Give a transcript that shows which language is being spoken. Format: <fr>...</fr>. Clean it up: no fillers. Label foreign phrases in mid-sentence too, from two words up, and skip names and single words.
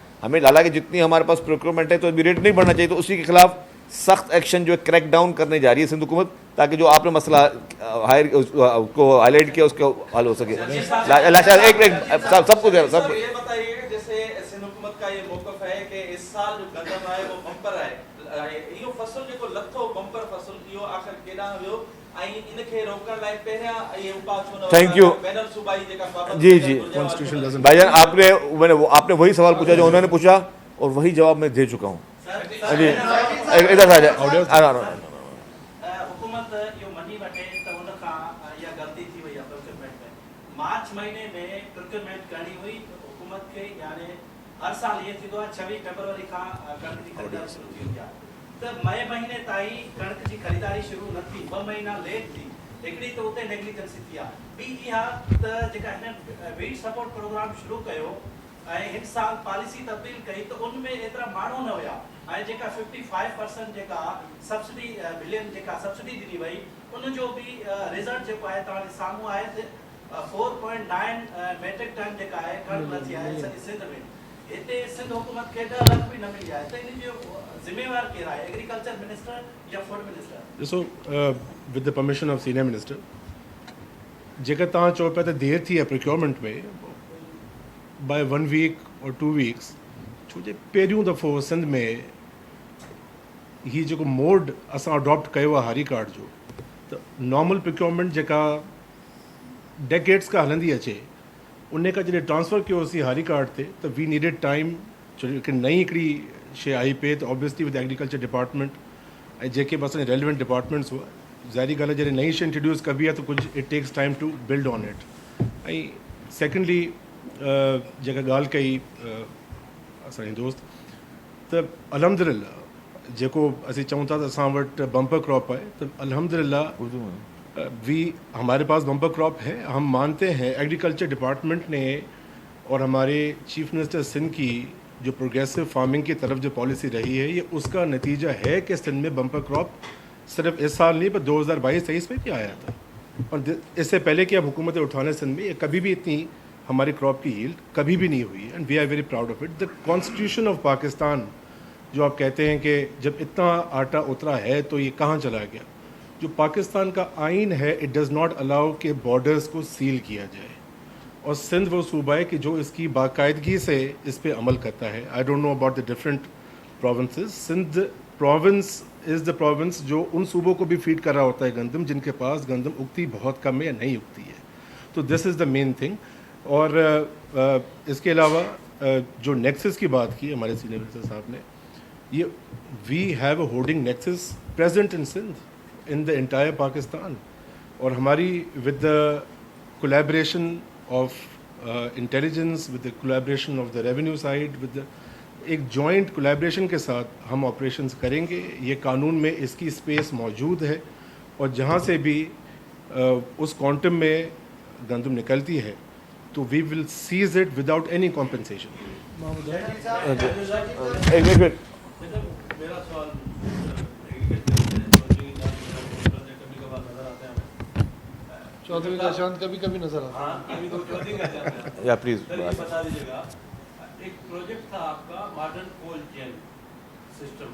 <ur>ہمیں حالانکہ جتنی ہمارے پاس پروکیورمنٹ ہے تو ابھی ریٹ نہیں بڑھنا چاہیے، تو اسی کے خلاف سخت ایکشن جو ہے</ur> <en>crack down</en> <ur>کرنے جا رہی ہے سندھ حکومت، تاکہ جو آپ نے مسئلہ کو ہائی لائٹ کیا اس کا حل ہو سکے. سب کو سب یہ بتائیے، جیسے سندھ حکومت کا یہ موقف ہے کہ اس سال جو گندم آئے وہ بمپر آئے,</ur> <sd>इहो फसल जेको लथो बम्पर फसल इहो आख़िर केॾांहुं वियो, ऐं इनखे रोकण लाइ पहिरियां इहे उपाउ छो न?</sd> <en>Thank you.</en> <sd>बैनर सूबाई जेका पाबंदी जी</sd> <en>Constitution doesn't-</en> <ur>بھائی جان، آپ نے وہی سوال پوچھا جو انہوں نے پوچھا، اور وہی جواب میں دے چکا ہوں. جی ادھر آ جائے.</ur> <sd>हुकूमत इहो मञी वठे त हुन खां इहा ग़लती थी वई आहे प्रोक्योरमेंट में। मार्च महीने में प्रोक्योरमेंट करणी हुई हुकूमत खे, यानी हर साल ये थींदो आहे 26 फरवरी खां कणक जी ख़रीदारी शुरू थी वई आहे, त मई महीने ताईं कणक जी ख़रीदारी शुरू न थी, 2 महीना लेट थी। हिकिड़ी त उते नेग्लिजेंसी थी आहे, ॿी इहा त जेका हिन</sd> <en>wheat support program</en> <sd>शुरू कयो ऐं हिन साल पॉलिसी तब्दील कई, त उनमें एतिरा माण्हू न हुया, ऐं जेका 55% जेका सब्सिडी बिलियन जेका सब्सिडी ॾिनी वई, उनजो बि रिज़ल्ट जेको आहे तव्हांजे साम्हूं आहे त 4.9</sd> <en>metric ton</en> <sd>जेका आहे कणक लथी आहे सॼी सिंध में। हिते सिंध हुकूमत खे 10 लाख बि न मिली आहे, त इन जो ज़िम्मेवार केरु आहे,</sd> <en>agriculture minister या food minister? ॾिसो, with the permission of senior minister,</en> <sd>जेकर तव्हां चओ पिया त देरि थी आहे प्रोक्योरमेंट में</sd> <en>by 1 week</en> <sd>और 2 वीक्स, छो जे पहिरियों दफ़ो सिंध में ही जेको मोड असां अडॉप्ट कयो आहे हारी कार्ड जो, त</sd> <en>normal procurement</en> <sd>जेका डेकेड्स खां हलंदी अचे, उन खां जॾहिं ट्रांसफ़र कयोसीं हारी कार्ड ते, त</sd> <en>we needed time,</en> <sd>छो हिकु नई हिकिड़ी शइ आई पे, त</sd> <en>obviously with agriculture department</en> <sd>ऐं जेके बि असांजे</sd> <en>relevant departments</en> <sd>हुआ, ज़ाहिरी ॻाल्हि आहे जॾहिं नई शइ इंट्रोड्यूस कबी आहे त कुझु</sd> <en>it takes time to build on it.</en> <sd>ऐं सेकेंडली जेका ॻाल्हि कई असांजे दोस्त, त अल्हम्दुलिल्लाह जेको असीं चऊं था त असां वटि</sd> <en>bumper crop</en> <sd>आहे, त</sd> <ur>الحمدللہ ہمارے پاس بمپر کراپ ہے. ہم مانتے ہیں</ur> <en>agriculture department</en> <ur>نے اور ہمارے</ur> <en>chief minister</en> <ur>سندھ کی جو</ur> <en>progressive farming</en> <ur>کی طرف جو پالیسی رہی ہے، یہ اس کا نتیجہ ہے کہ سندھ میں</ur> <en>bumper crop</en> <ur>صرف اس سال نہیں پر 2022-23 میں بھی آیا تھا، اور اس سے پہلے کہ اب حکومت اٹھانے سندھ میں یہ کبھی بھی اتنی ہماری کراپ کی ییلڈ کبھی بھی نہیں ہوئی ہے,</ur> <en>And we are very proud of it. The Constitution of Pakistan</en> <ur>جو آپ کہتے ہیں کہ جب اتنا آٹا اترا ہے تو یہ کہاں چلا گیا، جو پاکستان کا آئین ہے</ur> <en>it does not allow</en> <ur>کہ بارڈرز کو سیل کیا جائے، اور سندھ وہ صوبہ ہے کہ جو اس کی باقاعدگی سے اس پر عمل کرتا ہے.</ur> <en>I don't know about the different provinces, Sindh province is the province</en> <ur>جو ان صوبوں کو بھی فیڈ کر رہا ہوتا ہے گندم جن کے پاس گندم اگتی بہت کم ہے یا نہیں اگتی ہے، تو</ur> <en>this is the main thing.</en> <ur>اور اس کے علاوہ جو نیکسس کی بات کی ہمارے</ur> <en>senior minister</en> <ur>صاحب نے، یہ</ur> <en>we have a hoarding nexus present in Sindh in the entire Pakistan,</en> <ur>اور ہماری</ur> <en>with the collaboration of intelligence, with the collaboration of the revenue side, with the एक joint collaboration</en> <ur>کے ساتھ ہم</ur> <en>operations करेंगे।</en> <ur>یہ قانون میں اس کی space موجود ہے، اور جہاں سے بھی اس quantum میں گندم نکلتی ہے تو</ur> <en>we will seize it without any compensation.</en> <ur>ایک منٹ میرا سوال چودھری کا شانت کبھی کبھی نظر آتا ہاں ابھی تو closing کا چاہتے ہیں. یا پلیز سر یہ بتا دیجیے گا، ایک پروجیکٹ تھا آپ کا</ur> <en>modern cold chain system.</en>